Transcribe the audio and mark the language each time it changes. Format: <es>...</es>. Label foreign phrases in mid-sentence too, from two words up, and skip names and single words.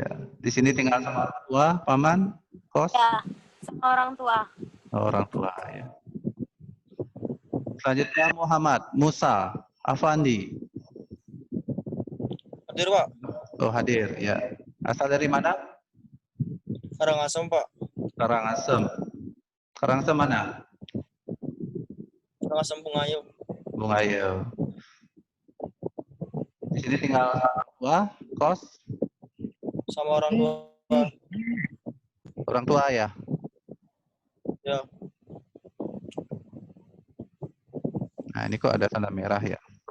<id>Di sini tinggal sama orang tua, paman, kos. Ya, sama orang tua. Orang tua ya. Selanjutnya Muhammad Musa Afandi. Hadir, Pak. Oh, hadir ya. Asal dari mana? Karangasem, Pak. Karangasem. Karangasem mana? Karangasem Bungayu. Bungayu. Di sini tinggal orang tua, kos. Sama orang tua. Orang tua ya. Ya. Nah, ini kok ada tanda merah ya?</id>